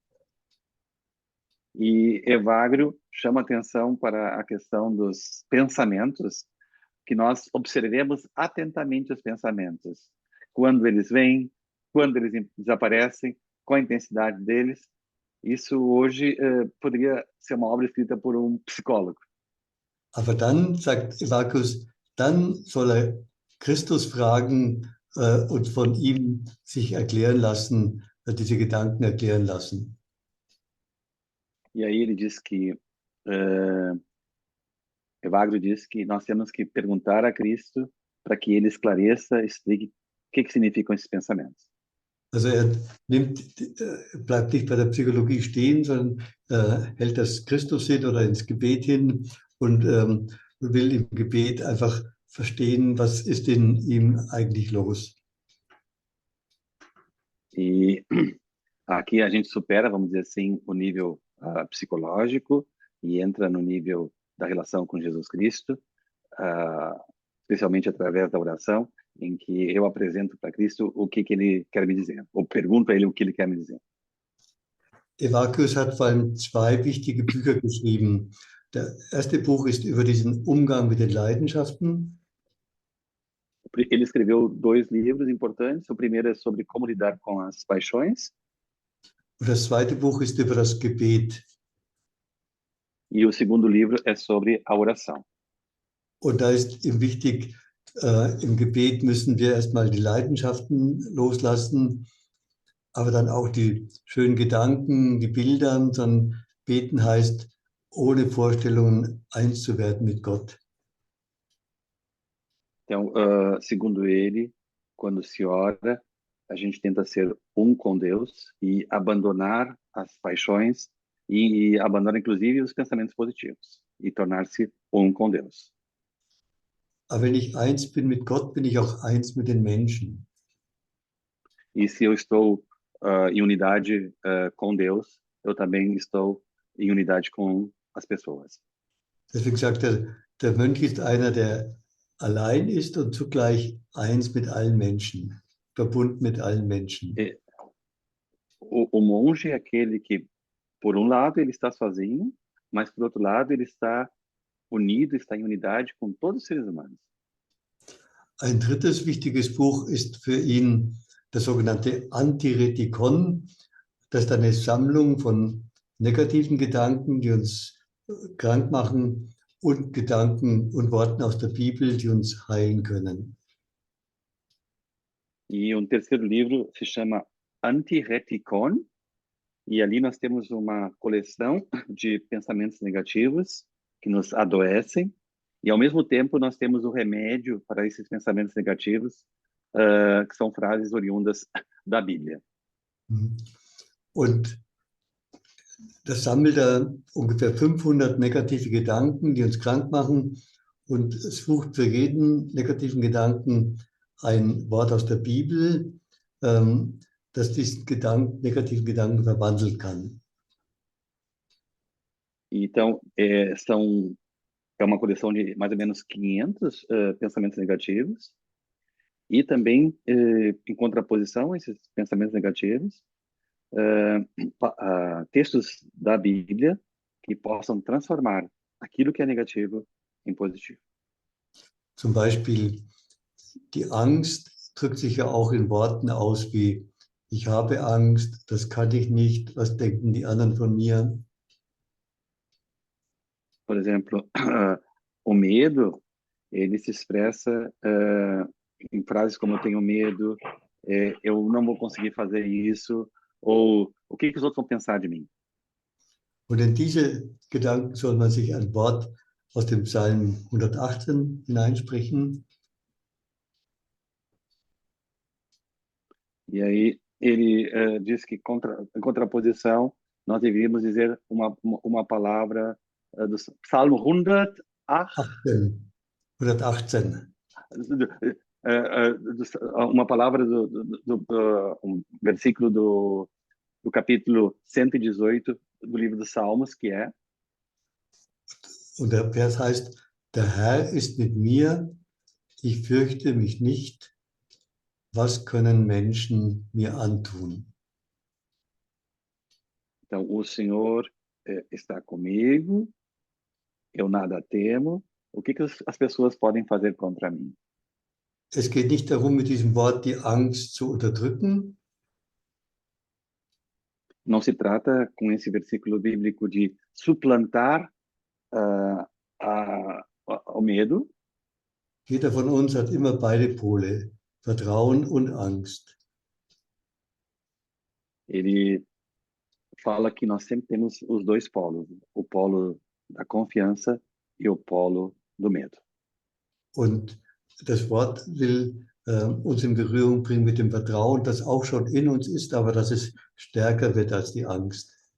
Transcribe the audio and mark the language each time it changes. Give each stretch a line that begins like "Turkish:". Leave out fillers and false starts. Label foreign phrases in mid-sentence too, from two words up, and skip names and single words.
Portuguese: E Evagrio chama atenção para a questão dos pensamentos, que nós observemos atentamente os pensamentos, quando eles vêm, quando eles desaparecem, qual a intensidade deles. Isso hoje poderia ser uma obra escrita por um psicólogo.
German: Aber dann, sagt Evacuus, dann soll er Christus fragen und von ihm sich erklären lassen, diese Gedanken erklären lassen.
Portuguese: E aí ele diz que, Evagrio diz que nós temos que perguntar a Cristo para que ele esclareça, explique o que significam esses pensamentos.
German: Also bleibt nicht bei der Psychologie stehen, sondern hält das Christus hin oder ins Gebet hin und will im Gebet einfach verstehen, was ist in ihm eigentlich los.
Portuguese: E aqui a gente supera, vamos dizer assim, o nível psicológico e entra no nível da relação com Jesus Cristo, especialmente através da oração, em que eu apresento para Cristo o que ele quer me dizer, ou pergunto a ele o que ele quer me dizer.
German: Evacuus hat vor allem zwei wichtige Bücher geschrieben. Das erste Buch ist über diesen Umgang mit den Leidenschaften.
Portuguese: Ele escreveu 2 livros importantes. O primeiro é sobre como lidar com as paixões.
German: Und das zweite Buch ist über das Gebet.
Portuguese: E o segundo livro é sobre a oração.
German: Und da ist ihm wichtig, im Gebet müssen wir erstmal die Leidenschaften loslassen, aber dann auch die schönen Gedanken, die Bilder, sondern beten heißt, ohne Vorstellungen eins zu werden mit Gott.
Portuguese: Então, segundo ele, quando se ora, a gente tenta ser um com Deus e abandonar as paixões e abandonar, inclusive, os pensamentos positivos e tornar-se um com Deus.
German: Aber wenn ich eins bin mit Gott, bin ich auch eins mit den Menschen.
Portuguese: E se eu estou em unidade com Deus, eu também estou em unidade com as pessoas.
German: Deswegen sagt er, der Mönch ist einer, der allein ist und zugleich eins mit allen Menschen, verbunden mit allen Menschen.
Portuguese: O monge é aquele que, por um lado, ele está sozinho, mas, por outro lado, ele está unido, está em unidade com todos os seres humanos.
German: Ein drittes wichtiges Buch ist für ihn das sogenannte Antiretikon. Das ist eine Sammlung von negativen Gedanken, die uns krank machen, und Gedanken und Worten aus der Bibel, die uns heilen können.
Portuguese: E um terceiro livro se chama Antiretikon, e ali nós temos uma coleção de pensamentos negativos que nos adoecem, e ao mesmo tempo nós temos o remédio para esses pensamentos negativos, que são frases oriundas da Bíblia.
German: Und das sammelt er ungefähr 500 negative Gedanken, die uns krank machen, und es sucht für jeden negativen Gedanken ein Wort aus der Bibel, das diesen negativen Gedanken verwandeln kann.
Portuguese: Então, é uma coleção de mais ou menos 500 pensamentos negativos, e também, em contraposição a esses pensamentos negativos, textos da Bíblia que possam transformar aquilo que é negativo em positivo.
German: Zum Beispiel, die Angst drückt sich ja auch in Worten aus wie: Ich habe Angst, das kann ich nicht, was denken die anderen von mir?
Portuguese: Por exemplo, o medo, ele se expressa em frases como: eu tenho medo, eu não vou conseguir fazer isso, ou o que os outros vão pensar de mim.
German: Und in diese Gedanken soll man sich ein Wort aus dem Psalm 118 hineinsprechen.
Portuguese: E aí ele diz que, em contraposição, nós deveríamos dizer uma palavra do Salmo 118, 18. 118. Uma palavra um versículo do capítulo 118 do livro dos Salmos, que é:
German: Und der Vers heißt, der Herr ist mit mir, ich fürchte mich nicht, was können Menschen mir antun?
Portuguese: Então, o Senhor está comigo, eu nada temo. O que as pessoas podem fazer contra mim?
German: Es geht nicht darum, mit diesem Wort die Angst zu unterdrücken.
Portuguese: Não se trata, com esse versículo bíblico, de suplantar o medo.
German: Jeder von uns hat immer beide Pole, Vertrauen und Angst.
Portuguese: Ele fala que nós sempre temos os dois polos, o polo da confiança e o polo do medo.
German: Und das Wort will uns in Berührung bringen mit dem Vertrauen, das auch schon in uns ist, aber dass es stärker wird als die Angst.